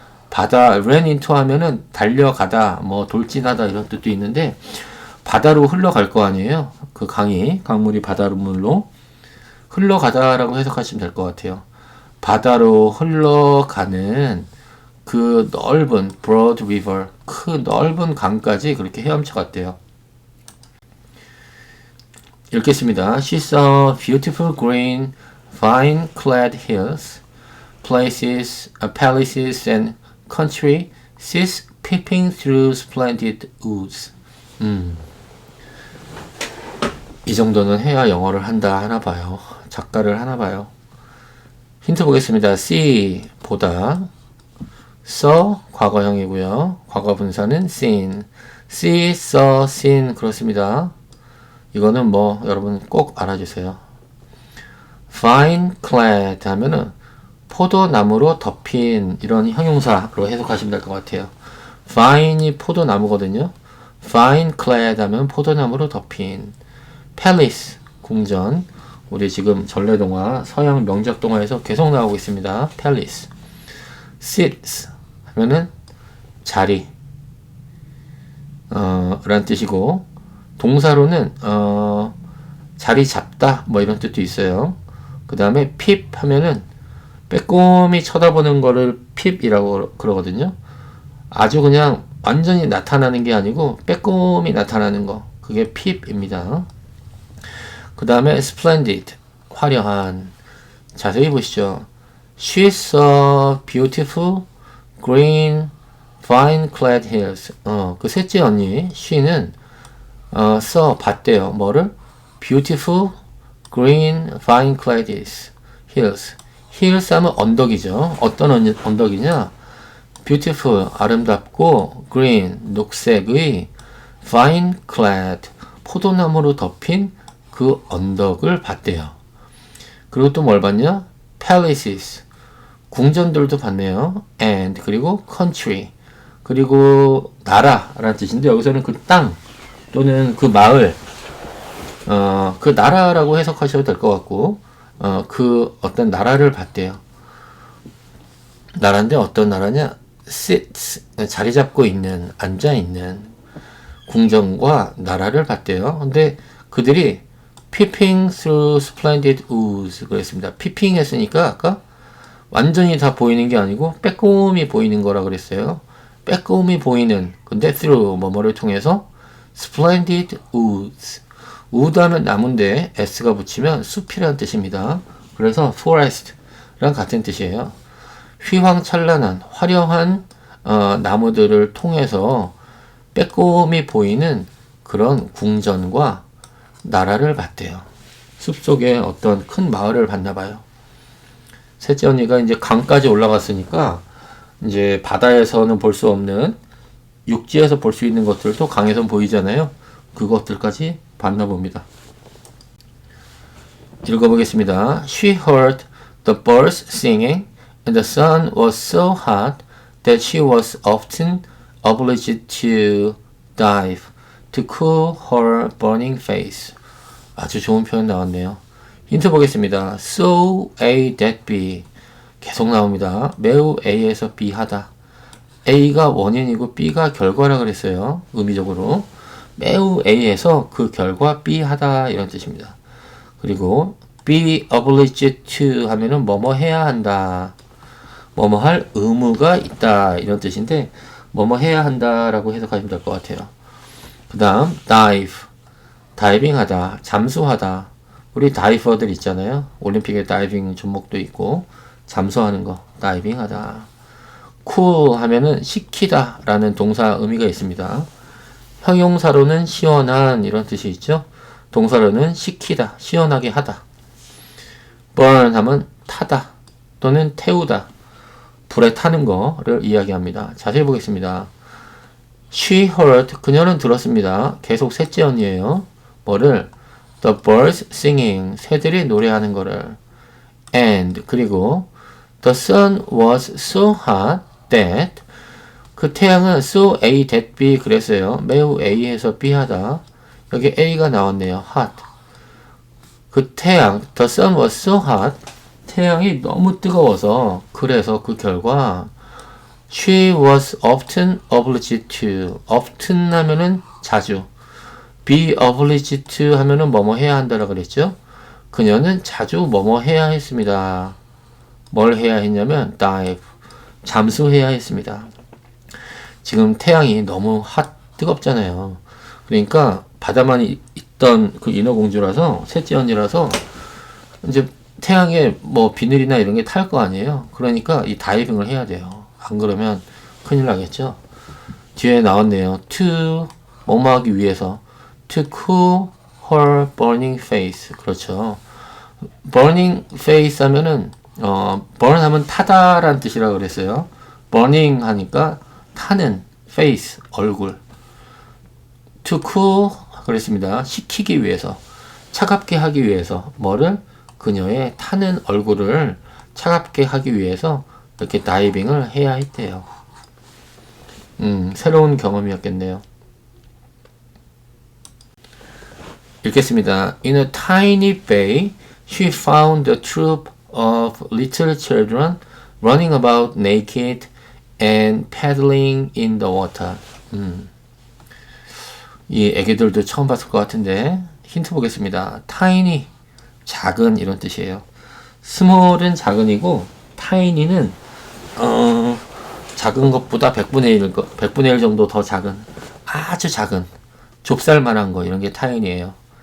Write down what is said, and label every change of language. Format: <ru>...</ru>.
<ko>바다,</ko> <en>ran into</en> <ko>하면은 달려가다, 뭐 돌진하다 이런 뜻도 있는데 바다로 흘러갈 거 아니에요. 그 강물이 바다물로 흘러가다라고 해석하시면 될 것 같아요. 바다로 흘러가는 그 넓은</ko> <en>broad river,</en> <ko>그 넓은 강까지 그렇게 헤엄쳐 갔대요. 읽겠습니다.</ko> <en>She saw beautiful green, vine-clad hills, places, palaces and country seats peeping through splendid woods.</en> <ko>이 정도는 해야 영어를 한다 하나 봐요. 작가를 하나 봐요. 힌트 보겠습니다. see, 보다. saw, 과거형이고요. 과거 분사는 seen.</ko> <en>see, saw, seen,</en> <ko>그렇습니다. 이거는 뭐 여러분 꼭 알아주세요. vine-clad 하면은 포도나무로 덮인 이런 형용사로 해석하시면 될 것 같아요. vine이 포도나무거든요. vine-clad 하면 포도나무로 덮인. palace, 궁전. 우리 지금 전래동화, 서양 명작동화에서 계속 나오고 있습니다.</ko> <en>palace.</en> <ko>seats 하면은 자리, 라는 뜻이고, 동사로는 자리 잡다 뭐 이런 뜻도 있어요. 그 다음에 peep 하면은 빼꼼히 쳐다보는 거를 peep이라고 그러거든요. 아주 그냥 완전히 나타나는 게 아니고 빼꼼히 나타나는 거, 그게 peep입니다. 그 다음에 splendid, 화려한. 자세히 보시죠.</ko> <en>She saw beautiful green vine-clad hills.</en> <ko>그 셋째 언니 she는 saw, 봤대요. 뭐를?</ko> <en>beautiful green vine-clad hills.</en> <ko>hills 하면 언덕이죠. 어떤 언덕이냐? beautiful, 아름답고 green, 녹색의 vine-clad, 포도나무로 덮인 그 언덕을 봤대요. 그리고 또 뭘 봤냐? palaces, 궁전들도 봤네요. and, 그리고 country, 그리고 나라라는 뜻인데 여기서는 그 땅 또는 그 마을, 그 나라라고 해석하셔도 될 것 같고, 그 어떤 나라를 봤대요. 나라인데 어떤 나라냐? sits, 자리 잡고 있는, 앉아 있는 궁전과 나라를 봤대요. 근데 그들이</ko> <en>peeping through splendid woods</en> <ko>그랬습니다. peeping 했으니까 아까 완전히 다 보이는 게 아니고 빼꼼히 보이는 거라 그랬어요. 빼꼼히 보이는, 근데 through 뭐뭐를 통해서</ko> <en>splendid woods.</en> <ko>wood 하면 나무인데 s가 붙이면 숲이라는 뜻입니다. 그래서 forest랑 같은 뜻이에요. 휘황찬란한, 화려한 나무들을 통해서 빼꼼히 보이는 그런 궁전과 나라를 봤대요. 숲속에 어떤 큰 마을을 봤나 봐요. 셋째 언니가 이제 강까지 올라갔으니까 이제 바다에서는 볼 수 없는 육지에서 볼 수 있는 것들도 강에선 보이잖아요. 그것들까지 봤나 봅니다. 읽어보겠습니다.</ko> <en>She heard the birds singing and the sun was so hot that she was often obliged to dive to cool her burning face.</en> <ko>아주 좋은 표현 나왔네요. 힌트 보겠습니다.</ko> <en>So A that B</en> <ko>계속 나옵니다. 매우 A에서 B 하다. A가 원인이고 B가 결과라 그랬어요. 의미적으로. 매우 A에서 그 결과 B 하다 이런 뜻입니다. 그리고</ko> <en>be obliged to</en> <ko>하면은 뭐뭐 해야 한다. 뭐뭐 할 의무가 있다 이런 뜻인데 뭐뭐 해야 한다라고 해석하시면 될 것 같아요. 그 다음 dive 다이빙 하다, 잠수하다. 우리 다이버들 있잖아요. 올림픽에 다이빙 종목도 있고 잠수하는 거 다이빙 하다. cool 하면은 식히다 라는 동사 의미가 있습니다. 형용사로는 시원한 이런 뜻이 있죠. 동사로는 식히다, 시원하게 하다. burn 하면 타다 또는 태우다. 불에 타는 거를 이야기합니다. 자세히 보겠습니다.</ko> <en>She heard,</en> <ko>그녀는 들었습니다. 계속 셋째 언니예요. 뭐를?</ko> <en>The birds singing,</en> <ko>새들이 노래하는 거를. And, 그리고</ko> <en>The sun was so hot that,</en> <ko>그 태양은 so A that B 그랬어요. 매우 A에서 B 하다. 여기 A가 나왔네요. hot. 그 태양,</ko> <en>the sun was so hot,</en> <ko>태양이 너무 뜨거워서, 그래서 그 결과</ko> <en>she was often obliged to,</en> <ko>often 하면은 자주, be obliged to 하면은 뭐뭐 해야 한다라고 그랬죠. 그녀는 자주 뭐뭐 해야 했습니다. 뭘 해야 했냐면 dive, 잠수해야 했습니다. 지금 태양이 너무 뜨겁잖아요. 그러니까 바다만 있던 그 인어공주라서 셋째 언니라서 이제 태양에 뭐 비늘이나 이런 게 탈 거 아니에요. 그러니까 이 다이빙을 해야 돼요. 안 그러면 큰일 나겠죠. 뒤에 나왔네요. to 뭐뭐 하기 위해서</ko> <en>to cool her burning face.</en> <ko>그렇죠.</ko> <en>burning face</en> <ko>하면은 burn 하면 타다라는 뜻이라고 그랬어요. burning 하니까 타는 face 얼굴.</ko> <en>to cool</en> <ko>그랬습니다. 식히기 위해서, 차갑게 하기 위해서, 뭐를? 그녀의 타는 얼굴을 차갑게 하기 위해서 이렇게 다이빙을 해야 했대요. 새로운 경험이었겠네요. 읽겠습니다.</ko> <en>In a tiny bay, she found a troop of little children running about naked and paddling in the water.</en> <ko>이 애기들도 처음 봤을 것 같은데 힌트 보겠습니다. tiny, 작은 이런 뜻이에요. small은 작은이고 tiny는 작은 것보다 100분의 1 정도 더 작은, 아주 작은, 좁쌀만한 거 이런 게 tiny예요.</ko>